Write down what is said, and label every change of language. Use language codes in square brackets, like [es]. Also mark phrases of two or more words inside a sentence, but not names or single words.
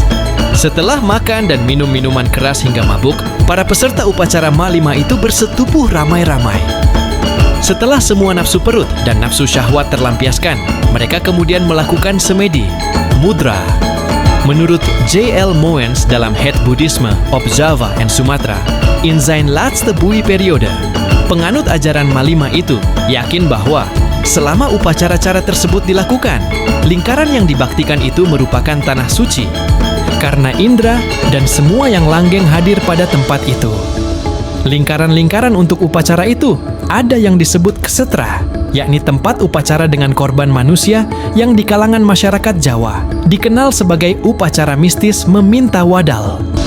[id] Setelah makan dan minum minuman keras hingga mabuk, para peserta upacara Malima itu bersetubuh ramai-ramai. Setelah semua nafsu perut dan nafsu syahwat terlampiaskan, mereka kemudian melakukan semedi, mudra. Menurut J.L. Moens dalam Het Boeddhisme op Java and Sumatra, in zijn laatste boeiperiode, penganut ajaran Malima itu yakin bahwa selama upacara-cara tersebut dilakukan, lingkaran yang dibaktikan itu merupakan tanah suci, karena indera dan semua yang langgeng hadir pada tempat itu. Lingkaran-lingkaran untuk upacara itu ada yang disebut kesetra, yakni tempat upacara dengan korban manusia yang di kalangan masyarakat Jawa dikenal sebagai upacara mistis meminta wadal.